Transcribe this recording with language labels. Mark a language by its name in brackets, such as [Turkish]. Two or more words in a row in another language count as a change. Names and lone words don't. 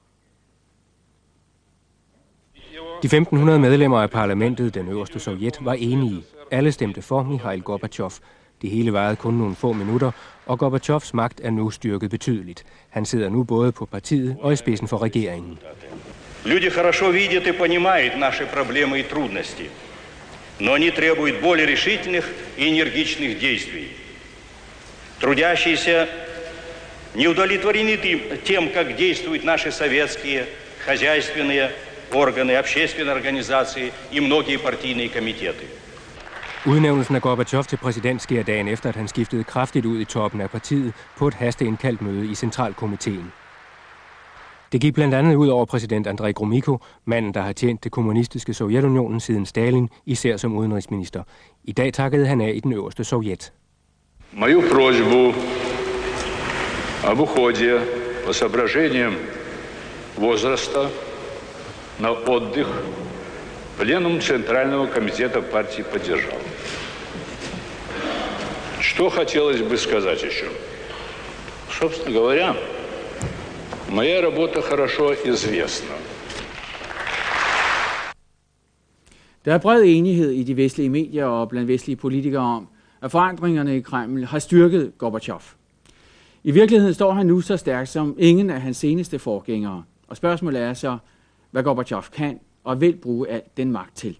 [Danish] De 1500 medlemmer af parlamentet, den øverste sovjet, var enige. Alle stemte for Mikhail Gorbachev. Det hele varede kun nogle få minutter, og Gorbachevs magt er nu styrket betydeligt. Han sidder nu både på partiet og i spidsen for regeringen. [Russian] Люди хорошо видят и понимают наши проблемы и трудности, но они требуют более решительных и энергичных действий. Трудящиеся не удовлетворены тем, как действуют наши советские, хозяйственные органы, общественные организации и многие партийные комитеты. [Danish] Udnævnelsen af Gorbachev til præsident sker dagen efter, at han skiftede kraftigt ud i toppen af partiet på et hasteindkaldt møde i centralkomiteen. Det gik blandt andet ud over præsident Andrej Gromyko, manden, der har tjent det kommunistiske Sovjetunionen siden Stalin, især som udenrigsminister. I dag takkede han af i den øverste sovjet. [Russian] Мою просьбу об уходе по соображениям возраста на отдых пленум Центрального комитета партии поддержал. Что хотелось бы сказать еще? Собственно говоря, моя работа хорошо известна. [Danish] Der er bred enighed i de vestlige medier og blandt vestlige politikere om, at forandringerne i Kreml har styrket Gorbachev. I virkeligheden står han nu så stærkt som ingen af hans seneste forgængere, og spørgsmålet er så, hvad Gorbachev kan og vil bruge al den magt til.